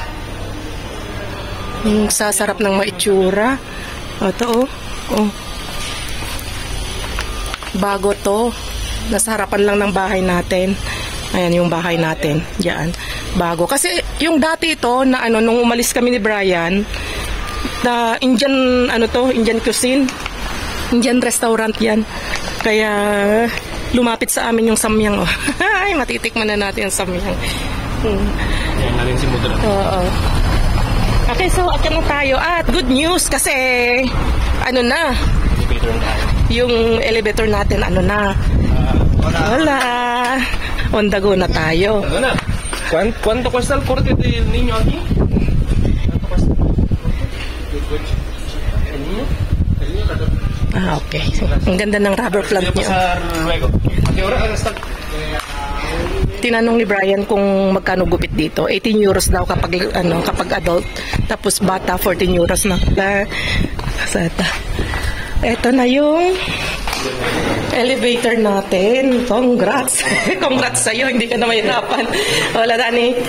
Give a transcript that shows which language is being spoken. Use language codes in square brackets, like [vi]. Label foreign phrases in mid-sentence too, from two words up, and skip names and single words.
[tl] Yung sasarap ng maitsura. Ito, oh. Oh. Bago to. Nasa harapan lang ng bahay natin. Ayan yung bahay natin. Diyan. Bago. Kasi yung dati ito, na nung umalis kami ni Brian, na Indian, [en] Indian cuisine. Indian restaurant yan. [tl] Kaya, lumapit sa amin yung samyang. Oh. Ay, matitikman na natin yung samyang. Yan na rin si Mudra. Oo. Okay, so, akyat na tayo. At [en] good news [tl] kasi, na, yung elevator natin, wala. [en] On the go [tl] na tayo. Ano na? [es] ¿Cuánto cuesta el corte del niño aquí? ¿Cuánto cuesta? ¿El niño? [tl] Okay. Ang ganda ng rubber plant niya. [es] Luego. ¿A qué hora hasta? [tl] Tinanong ni Brian kung magkano gupit dito. 18 euros daw kapag adult. Tapos bata 14 euros na. Ito na yung elevator natin. Congrats. Congrats sa'yo. Hindi ka na mahirapan. Wala, Dani.